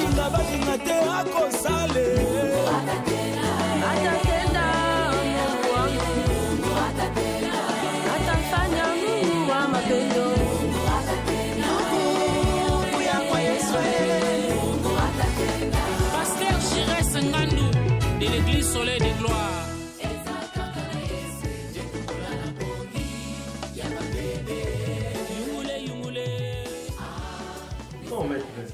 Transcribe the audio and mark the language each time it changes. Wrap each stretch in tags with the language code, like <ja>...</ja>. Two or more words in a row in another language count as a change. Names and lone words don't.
<ln>balinga te akosale</ln> <sw>atatenda Mungu wangu atafanya Mungu wa mapendo</sw> <fr>Pasteur Chirès Ngandou de l'église Soleil de Gloire. Non, maîtresse.</fr>